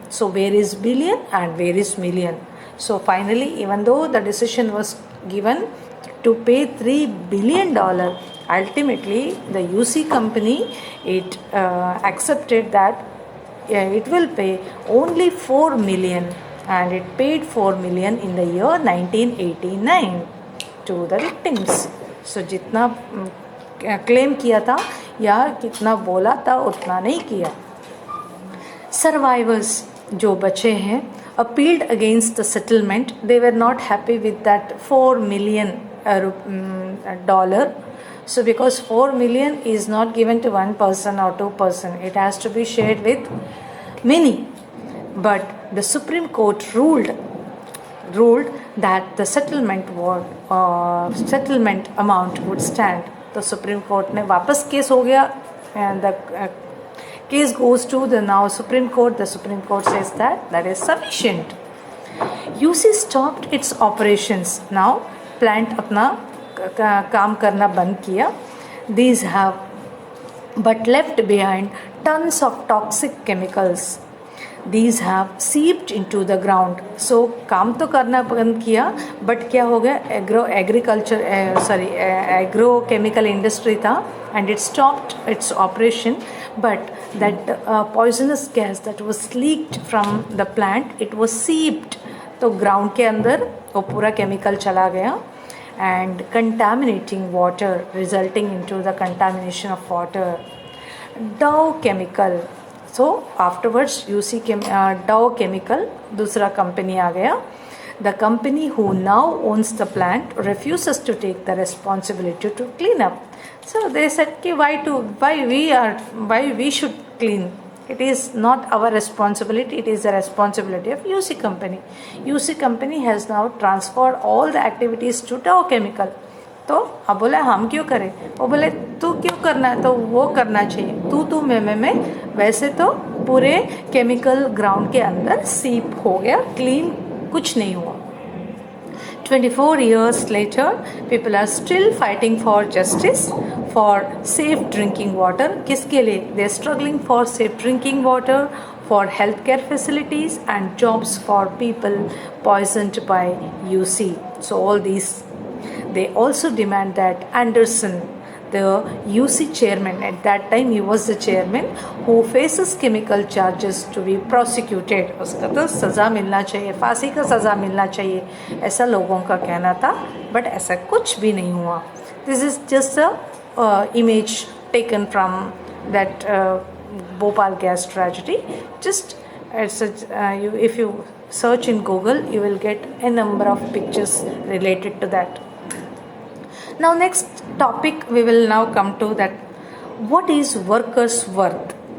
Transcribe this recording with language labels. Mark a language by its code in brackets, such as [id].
[en] So where is billion and where is million? So finally, even though the decision was given to pay $3 billion, ultimately the UC company, it accepted that it will pay only 4 million, and it paid 4 million in the year 1989 to the victims. [hi] So जितना claim किया था या कितना बोला था उतना नहीं किया. [en] Survivors [hi] जो बचे हैं [en] appealed against the settlement. They were not happy with that $4 million dollar. So because 4 million is not given to one person or two person, it has to be shared with many. But the Supreme Court ruled that the settlement amount would stand. The Supreme Court [hi] ने वापस case हो गया, [en] and the case goes to the now Supreme Court. The Supreme Court says that is sufficient. UC stopped its operations. [hi] Now plant अपना काम करना बंद किया. [en] These have but left behind tons of toxic chemicals. These have seeped into the ground. So [hi] काम तो करना बंद किया, [en] but [hi] क्या हो गया, [en] agrochemical industry था, and it stopped its operation. But that poisonous gas that was leaked from the plant, it was seeped. [hi] तो ground के अंदर वो पूरा chemical चला गया, [en] and contaminating water, resulting into the contamination of water. Dow Chemical. So afterwards Dow Chemical, [hi] दूसरा company आ गया. [en] The company who now owns the plant refuses to take the responsibility to clean up. So they said why we should clean. It is not our responsibility, it is the responsibility of UC company. UC company has now transferred all the activities to Dow Chemical. [hi] तो अब बोला हम क्यों करें, वो बोले तू क्यों करना है, तो वो करना चाहिए, तू मैं वैसे तो पूरे केमिकल ग्राउंड के अंदर सीप हो गया, क्लीन कुछ नहीं हुआ. [en] 24 years later, people are still fighting for justice, for safe drinking water. [hi] किसके लिए? [en] They are struggling for safe drinking water, for healthcare facilities and jobs for people poisoned by UC. So all these. They also demand that Anderson, the UC chairman, at that time he was the chairman, who faces chemical charges to be prosecuted. [hi] उसका तो सज़ा मिलना चाहिए, फांसी का सज़ा मिलना चाहिए, ऐसा लोगों का कहना था, but ऐसा कुछ भी नहीं हुआ. [en] This is just a image taken from that Bhopal gas tragedy. Just if you search in Google, you will get a number of pictures related to that. Now next topic we will now come to that, what is workers' worth?